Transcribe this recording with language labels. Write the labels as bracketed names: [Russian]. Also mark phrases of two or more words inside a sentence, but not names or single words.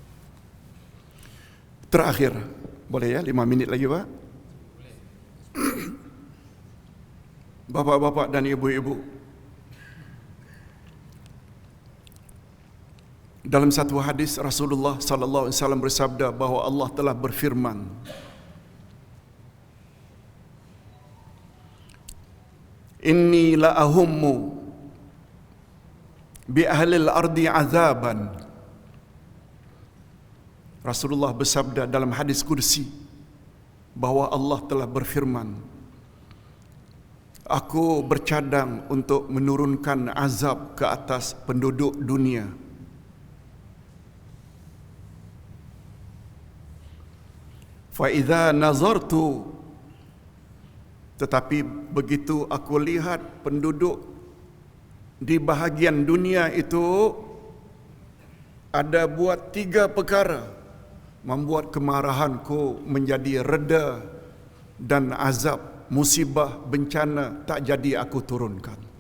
[Malay] Terakhir, boleh ya 5 minit lagi Pak? Bapak-bapak dan ibu-ibu, dalam satu hadis Rasulullah [Arabic] sallallahu alaihi wasallam [Malay] bersabda bahawa Allah telah berfirman, [Arabic] Inni la ahummu bi ahlil ardi azaban. [Malay] Rasulullah bersabda dalam hadis kursi bahawa Allah telah berfirman, aku bercadang untuk menurunkan azab ke atas penduduk dunia. [Arabic] Fa idza nazartu, [Malay] tetapi begitu aku lihat penduduk di bahagian dunia itu ada buat 3 perkara membuat kemarahanku menjadi reda dan azab, musibah, bencana tak jadi aku turunkan.